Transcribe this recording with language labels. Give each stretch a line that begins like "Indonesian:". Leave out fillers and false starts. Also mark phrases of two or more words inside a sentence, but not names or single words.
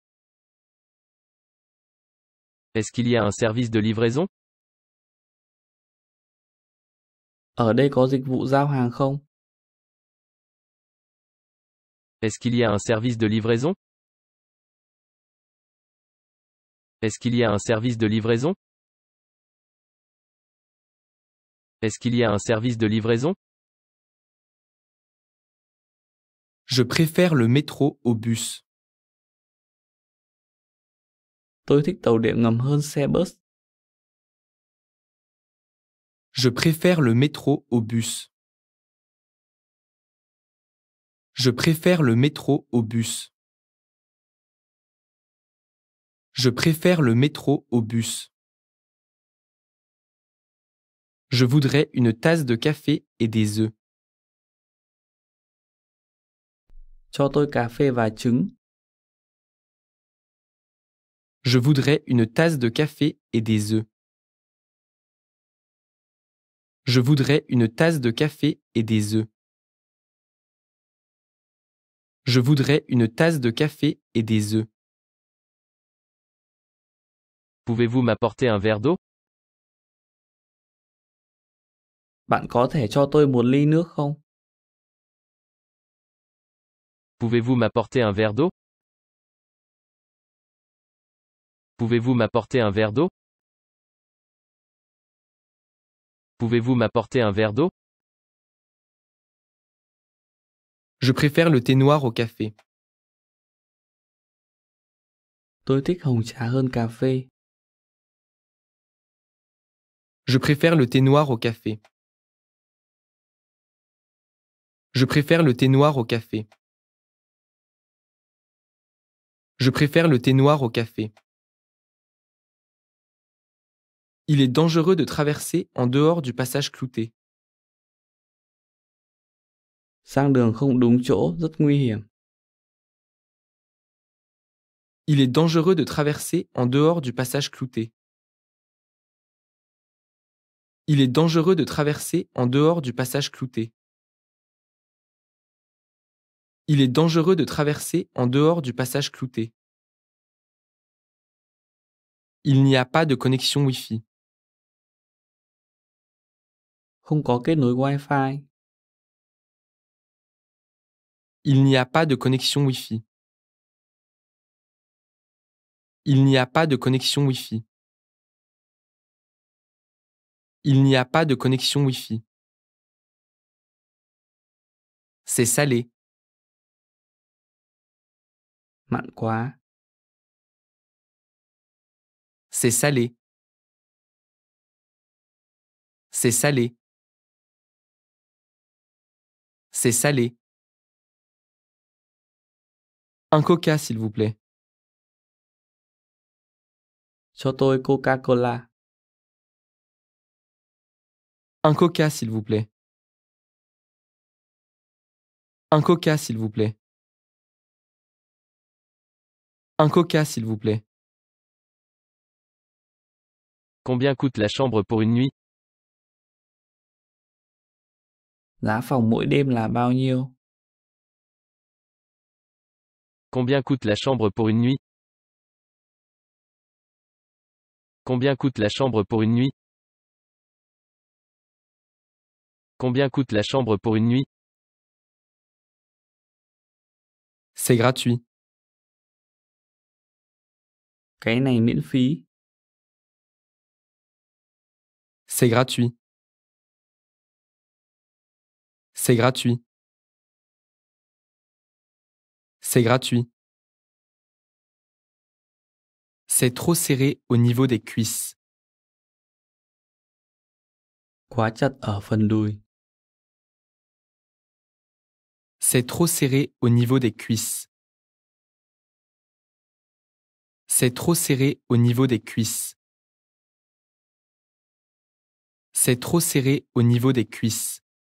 French: Est-ce qu'il y a un service de livraison?
Vietnamese: Ở đây có dịch vụ giao hàng không?
French: Est-ce qu'il y a un service de livraison? Est-ce qu'il y a un service de livraison? Est-ce qu'il y a un service de livraison? Je préfère le métro au bus.
Vietnamese: Tôi thích tàu điện ngầm hơn xe bus.
French: Je préfère le métro au bus. Je préfère le métro au bus. Je préfère le métro au bus. Je voudrais une tasse de café et des œufs.
Vietnamese: Cho tôi cà phê và trứng.
French: Je voudrais une tasse de café et des œufs. Je voudrais une tasse de café et des œufs. Je voudrais une tasse de café et des œufs. Pouvez-vous m'apporter un verre d'eau?
Vietnamese: Bạn có thể cho tôi một ly nước không?
French: Pouvez-vous m'apporter un verre d'eau? Pouvez-vous m'apporter un verre d'eau? Pouvez-vous m'apporter un verre d'eau? Je préfère le thé noir au café.
Vietnamese: Tôi thích hồng trà hơn cà phê.
French: Je préfère le thé noir au café. Je préfère le thé noir au café. Je préfère le thé noir au café. Il est dangereux de traverser en dehors du passage clouté.
Vietnamese: Sang đường không đúng chỗ rất nguy hiểm.
French: Il est dangereux de traverser en dehors du passage clouté. Il est dangereux de traverser en dehors du passage clouté. Il est dangereux de traverser en dehors du passage clouté. Il n'y a pas de connexion Wi-Fi.
Vietnamese: Không có kết nối Wi-Fi.
French: Il n'y a pas de connexion Wi-Fi. Il n'y a pas de connexion Wi-Fi. Il n'y a pas de connexion Wi-Fi. C'est salé.
Vietnamese: Mặn quá.
French: C'est salé. C'est salé. C'est salé. Un coca, s'il vous plaît.
Vietnamese: Cho tôi Coca-Cola.
French: Un coca, s'il vous plaît. Un coca, s'il vous plaît. Un coca, s'il vous plaît. Combien coûte la chambre pour une nuit?
Vietnamese: Giá phòng mỗi đêm là bao nhiêu?
French: Combien coûte la chambre pour une nuit? Combien coûte la chambre pour une nuit? Combien coûte la chambre pour une nuit? C'est gratuit.
Vietnamese: Cái này miễn phí.
French: C'est gratuit. C'est gratuit. C'est gratuit. C'est trop serré au niveau des cuisses.
Vietnamese: Quá chặt ở phần đùi.
French: C'est trop serré au niveau des cuisses. C'est trop serré au niveau des cuisses. C'est trop serré au niveau des cuisses.